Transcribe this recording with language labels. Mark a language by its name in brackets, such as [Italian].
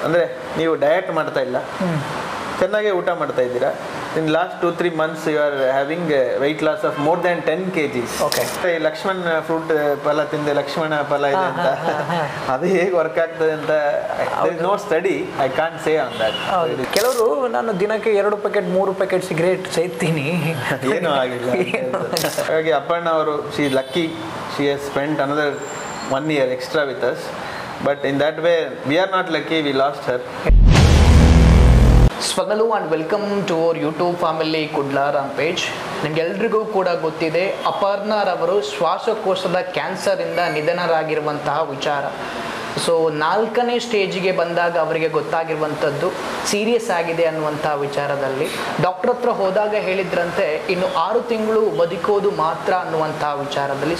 [Kannada] ಅಂದರೆ ನೀವು ಡಯಟ್ ಮಾಡ್ತಾ ಇಲ್ಲ, ಚೆನ್ನಾಗಿ ಊಟ ಮಾಡ್ತಾ ಇದ್ದೀರಾ, [English] In last 2-3 months you are having weight loss of more than 10 kgs. [Kannada] ಈ ಲಕ್ಷ್ಮಣ್ ಫ್ರೂಟ್ ಫಲ ತಿಂದೆ ಲಕ್ಷ್ಮಣ ಫಲ ಇದೆ ಅಂತ ಅದು ಹೇಗೆ ವರ್ಕ್ ಆಗ್ತದೆ ಅಂತ [English] No study, I can't say on that. [Kannada] ಕೆಲವರು ನಾನು ದಿನಕ್ಕೆ 2 ಪ್ಯಾಕೆಟ್ 3 ಪ್ಯಾಕೆಟ್ ಸಿಗರೇಟ್ ಸೇರ್ತೀನಿ, ಏನೂ ಆಗಿಲ್ಲ. ಹಾಗಾಗಿ ಅಪರ್ಣ ಅವರು [English] She lucky, she has spent another 1 year extra with us, but in that way we are not lucky, we lost her. [Kannada] ಸ್ವಾಗತ [English] And welcome to our YouTube family ಕುಡ್ಲಾರಾಮ್ page. [Kannada] ನಿಮಗೆಲ್ರಿಗೂ ಕೂಡ ಗೊತ್ತಿದೆ, ಅಪರ್ಣರವರು ಶ್ವಾಸಕೋಶದ ಕ್ಯಾನ್ಸರಿಂದ ನಿಧನರಾಗಿರುವಂತಹ ವಿಚಾರ. So 4ನೇ ಸ್ಟೇಜಿಗೆ ಬಂದಾಗ ಅವರಿಗೆ ಗೊತ್ತಾಗಿರುವಂಥದ್ದು ಸೀರಿಯಸ್ ಆಗಿದೆ ಅನ್ನುವಂಥ ವಿಚಾರದಲ್ಲಿ ಡಾಕ್ಟರ್ ಹತ್ರ ಹೋದಾಗ ಹೇಳಿದ್ರಂತೆ ಇನ್ನು 6 ತಿಂಗಳು ಬದುಕೋದು ಮಾತ್ರ ಅನ್ನುವಂಥ ವಿಚಾರದಲ್ಲಿ.